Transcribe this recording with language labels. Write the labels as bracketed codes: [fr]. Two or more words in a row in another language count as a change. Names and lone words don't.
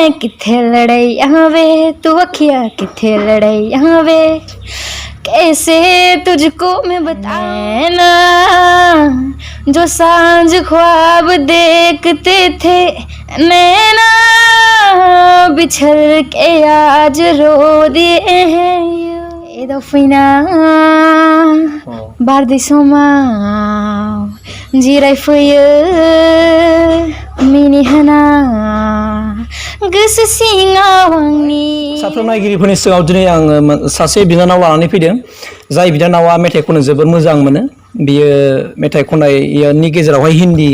[pa] ਕਿੱਥੇ ਲੜਾਈ ਵੇ ਤੂੰ ਅੱਖੀਆਂ ਕਿੱਥੇ ਲੜਾਈ ਵੇ [hi] कैसे तुझको मैं बताऊं ना जो सांझ ख्वाब देखते थे नैना बिछड़ के आज रो दिए हैं [brx] एदो फैना बारदै समाव जिरायफैयो मिनिहोना गोसो सिङाव आंनि साफ्रोम नायगिरिफोरनि सिगाङाव दिनै आङो सासे बिनानाव लानानै फैदों जाय बिनानावा मेथाइ खननो जोबोर मोजां मोनो बियो मेथाइ खननायनि गेजेरावहाय हिन्दी